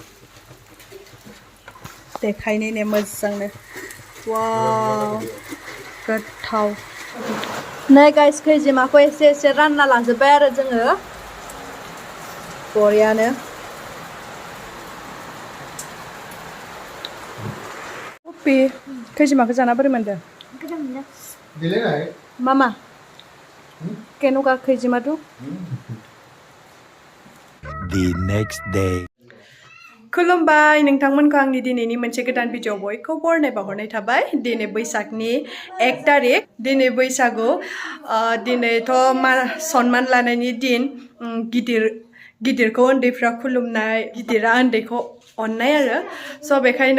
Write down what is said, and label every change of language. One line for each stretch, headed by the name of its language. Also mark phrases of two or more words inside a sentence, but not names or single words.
Bodo: देखायनो मोजांनो वाव गोथाव नै गाइस खैजिमाखौ एसे एसे रानना लाजोब्बाय आरो जोङो बरियानो उपि खैजिमाखौ जाना बोरै मोनदों मामा केनुका खैजिमादु
English: The next day.
Bodo: खुलुमबाय नोंथांमोनखौ आंनि दिनैनि मोनसे गोदान भिडिअ बयखौ बरनाय बावहरनाय थाबाय दिनै बैसागनि 1 तारिख दिनै बैसागु दिनैथ' सनमान लानायनि दिन गिदिरखौ उन्दैफ्रा खुलुमनाय गिदिरा उन्दैखौ अननाय आरो स' बेखायनो